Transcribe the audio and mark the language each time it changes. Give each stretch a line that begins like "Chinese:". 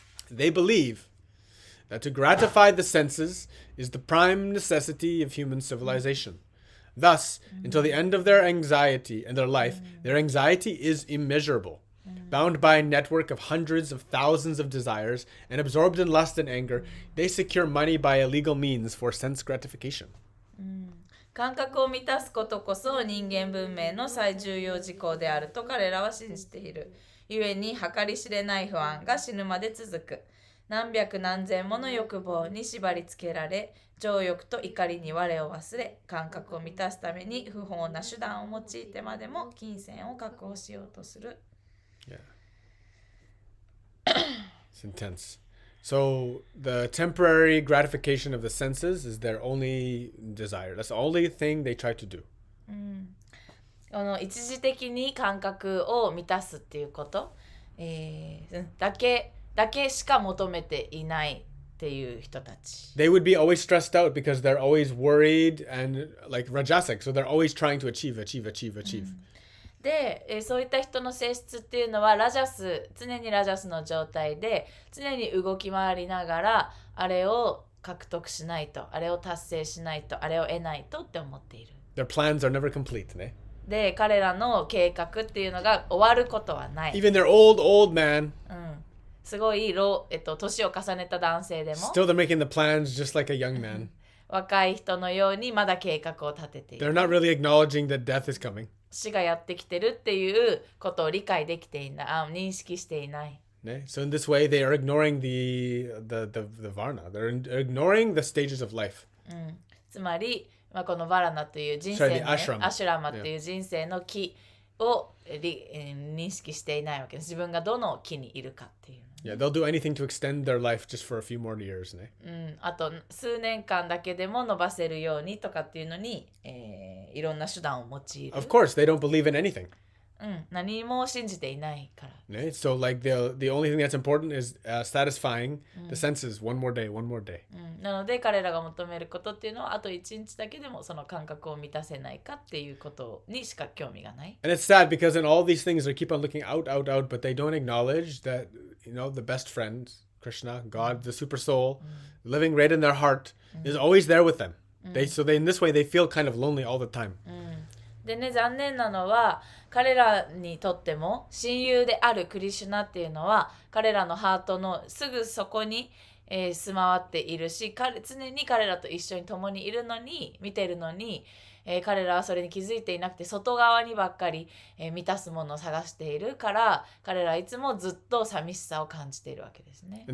English: They believe that to gratify the senses is the prime necessity of human civilization. Thus, until the end of their anxiety and their life, their anxiety is immeasurable. Bound by a network of hundreds of thousands of desires and absorbed in lust and anger, they secure money by illegal means for sense gratification.
Japanese: 感覚を満たすことこそ人間文明の最重要事項であると彼らは信じている。故に計り知れない不安が死ぬまで続く。何百何千もの欲望に縛り付けられ、情欲と怒りに我を忘れ、感覚を満たすために不法な手段を用いてまでも金銭を確保しようとする。
English: Yeah. It's intense. So the temporary gratification of the senses is their only desire. That's the only thing they try to do.
Japanese: この一時的に感覚を満たすっていうこと、だけしか求めていないっていう人たち。
English: They would be always stressed out because they're always worried and like rajasic, so they're always trying to achieve.
Japanese: で、そういった人の性質っていうのは常にラジャスの状態で、常に動き回りながら、あれを獲得しないと、あれを達成しないと、あれを得ないとって思っている。
English: Their plans are never complete, ね。
Japanese: で、彼らの計画っていうのが終わることはない。
English: Even their old man.
Japanese: すごい年を重ねた男性でも
English: Still they're making the plans just like a young man.
Japanese: 若い人のようにまだ計画を立てている。
English: They're not really acknowledging that death is coming.
Japanese: 死がやってきてるっていうことを理解できていない、認識していない。
English: So in this way they are ignoring the varna. They're ignoring the stages of life.
Japanese: つまり、このバラナという人生の、アシュラマっていう人生の木を認識していないわけです。自分がどの木にいるかっていう。
English: Yeah, they'll do anything to extend their life just for a few more years, ね。
Japanese: あと数年間だけでも伸ばせるようにとかっていうのに、いろんな手段を用いる。
English: Of course, they don't believe in anything.
Japanese: 何も信じていないから。
English: Right? So like the only thing that's important is satisfying the senses one more day.
Japanese: なので彼らが求めることっていうのはあと1日だけでもその感覚を満たせないかっていうことにしか興味がない。
English: And it's sad because in all these things they keep on looking out, but they don't acknowledge that, the best friend, Krishna, God, the super soul, living right in their heart, is always there with them. So in this way they feel kind of lonely all the time.
Japanese: でね、残念なのは彼らにとっても親友であるクリシュナっていうのは彼らのハートのすぐそこに、住まわっているし、常に彼らと一緒に共にいるのに見てるのに、彼らはそれに気づいていなくて外側にばっかり、満たすものを探しているから彼らはいつもずっと寂しさを感じているわけですね。